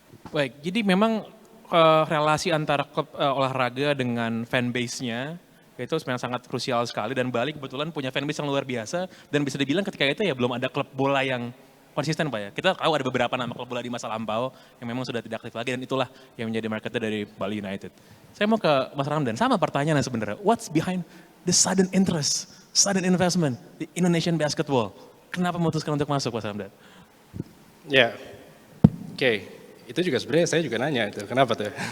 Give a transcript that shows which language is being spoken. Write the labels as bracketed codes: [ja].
[id] Baik, jadi memang relasi antara klub olahraga dengan fanbase-nya itu sebenarnya sangat krusial sekali, dan Bali kebetulan punya fanbase yang luar biasa, dan bisa dibilang ketika itu ya belum ada klub bola yang konsisten Pak ya. Kita tahu ada beberapa nama klub bola di masa lampau yang memang sudah tidak aktif lagi, dan itulah yang menjadi marketnya dari Bali United. Saya mau ke Mas Ramdan, sama pertanyaan sebenarnya. [en] What's behind the sudden interest, sudden investment di Indonesian basketball? [id] Kenapa memutuskan untuk masuk Mas Ramdan? Ya, oke. Itu juga sebenarnya saya juga nanya itu, kenapa tuh?